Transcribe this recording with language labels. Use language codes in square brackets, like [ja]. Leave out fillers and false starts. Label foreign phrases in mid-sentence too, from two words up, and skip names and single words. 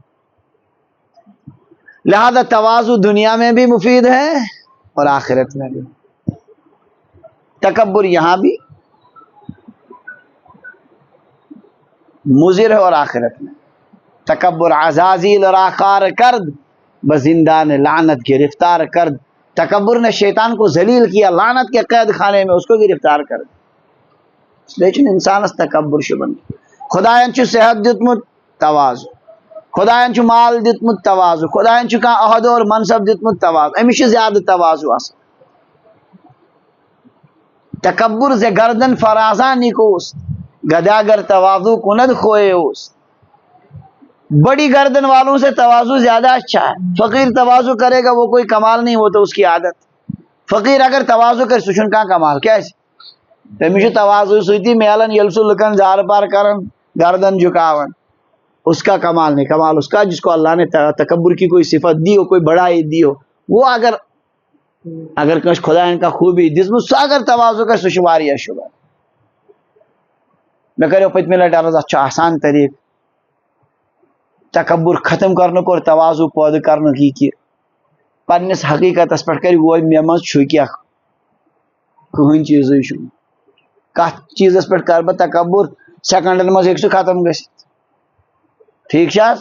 [ur] لہذا تواضع دنیا میں بھی مفید ہے اور آخرت میں بھی، تکبر یہاں بھی مضر ہے اور آخرت میں۔ [fa] تکبر عزازیل راکار کرد، بزندان لعنت گرفتار کرد، [ur] تکبر نے شیطان کو ذلیل کیا، لعنت کے قید خانے میں اس کو گرفتار کر دیا، [ks] لیکن انسانس تکبر شبن، خدایان چھُ صحت دیتمت تواضع، خدایان چھُ مال دیتمت تواضع، خدایان چھُ کانٛہہ عہدٕ اور منصب دیتمت تواضع، أمِس چھُ زیادٕ تواضع آسان۔ [fa] تکبر سے گردن فرازاں نکوست، گداگر تواضع کند کھوئے اوست، [ur] بڑی گردن والوں سے تواضع زیادہ اچھا ہے، فقیر تواضع کرے گا وہ کوئی کمال نہیں، وہ تو اس کی عادت، [ks] فقیر اگر تواضع کرِ سُہ چھُنہٕ کانٛہہ کمال، کیازِ تٔمِس چھُ تواضع سۭتی میلان ییٚلہِ سُہ لُکن زارٕ پار کران گردن جھکاون، [ur] اس کا کمال نہیں، کمال اس کا جس کو اللہ نے تکبر کی کوئی صفت دی ہو، کوئی بڑائی دی ہو، وہ اگر [ks] کٲنٛسہِ خدایَن کانٛہہ خوٗبی دِژمٕژ سُہ اگر تواضع کرِ سُہ چھُ واریاہ شُبہٕ۔ مےٚ کریو پٔتمہِ لٹہِ عرض اتھ چھُ آسان طریٖقہٕ تکبر ختم کرنُک اور تواضع پٲدٕ کرنُک، یہِ کہِ پننس حقیقتس پٮ۪ٹھ کرِ وۄنۍ مےٚ منٛز چھُ کیٛاہ، کٕہٕنۍ چیٖزٕے چھُنہٕ، کتھ چیٖزس پٮ۪ٹھ کرٕ بہٕ تکبر، سیکنڈن منٛز ہیٚکہِ سُہ ختم گٔژھِتھ، ٹھیک چھا حظ؟